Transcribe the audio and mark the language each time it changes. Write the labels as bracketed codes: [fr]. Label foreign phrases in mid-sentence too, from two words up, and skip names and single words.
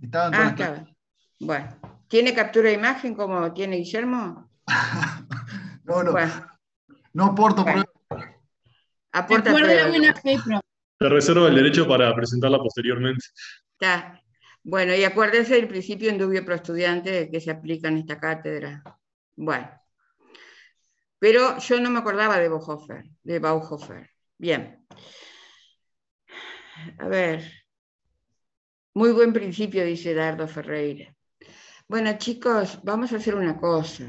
[es] Estaba en todas las clases. Bueno. ¿Tiene captura de imagen como tiene Guillermo? No. Bueno. No aporto pruebas. Aporta pruebas. Te reservo el derecho para presentarla posteriormente. Está. Bueno, y acuérdense del principio [la] in dubio pro [es] estudiante que se aplica en esta cátedra. Bueno. Pero yo no me acordaba de Bonhoeffer. Bien. A ver. Muy buen principio, dice Dardo Ferreira. Bueno, chicos, vamos a hacer una cosa.